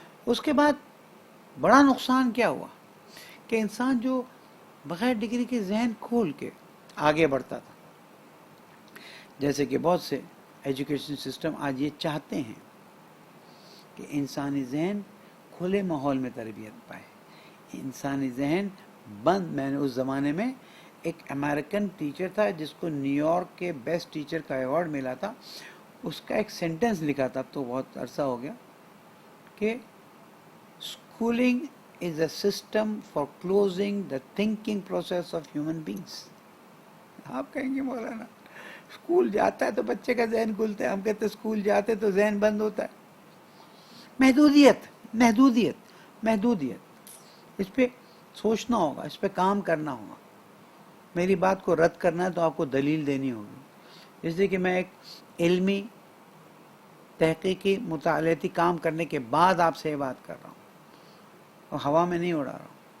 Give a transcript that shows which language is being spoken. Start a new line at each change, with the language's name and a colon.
Urdu: اس کے بعد بڑا نقصان کیا ہوا کہ انسان جو بغیر ڈگری کے ذہن کھول کے آگے بڑھتا تھا، جیسے کہ بہت سے ایجوکیشن سسٹم آج یہ چاہتے ہیں کہ انسانی ذہن کھلے ماحول میں تربیت پائے. انسانی ذہن بند. میں نے اس زمانے میں ایک امریکن ٹیچر تھا جس کو نیو یارک کے بیسٹ ٹیچر کا ایوارڈ ملا تھا، اس کا ایک سینٹنس لکھا تھا، اب تو بہت عرصہ ہو گیا، کہ
English: schooling is a system for closing the thinking process of human beings.
Urdu: آپ کہیں گے مولانا اسکول جاتا ہے تو بچے کا ذہن کھلتا ہے، ہم کہتے ہیں اسکول جاتے تو ذہن بند ہوتا ہے. محدودیت محدودیت محدودیت، اس پہ سوچنا ہوگا، اس پہ کام کرنا ہوگا. میری بات کو رد کرنا ہے تو آپ کو دلیل دینی ہوگی. اس لیے کہ میں ایک علمی تحقیقی مطالعاتی کام کرنے کے بعد آپ سے یہ بات کر رہا ہوں اور ہوا میں نہیں اڑا رہا ہوں.